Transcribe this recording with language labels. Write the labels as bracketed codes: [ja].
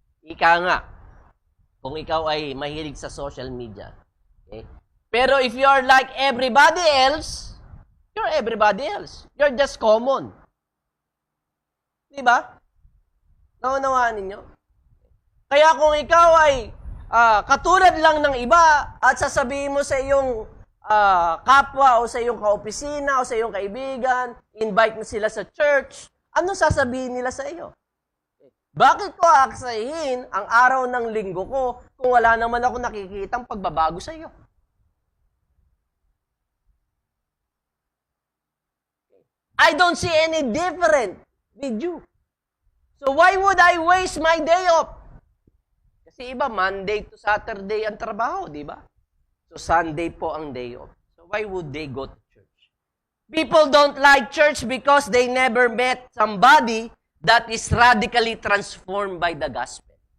[tl] Ika nga, kung ikaw ay mahilig sa social media. Okay? [en] Pero if you are like everybody else, you're everybody else. You're just common. [tl] Di ba? Naunawaan ninyo? Kaya kung ikaw ay katulad lang ng iba at sasabihin mo sa iyong kapwa o sa iyong kaopisina o sa iyong kaibigan, invite mo sila sa church, ano sasabihin nila sa iyo? Bakit ko aaksayin ang araw ng linggo ko kung wala naman ako nakikitang pagbabago sa iyo? [en] I don't see any different with you. So why would I waste my day off? [tl] Kasi iba, Monday to Saturday ang trabaho, di ba? So Sunday po ang day off. [en] So why would they go to church? People don't like church because they never met somebody that is radically transformed by the gospel.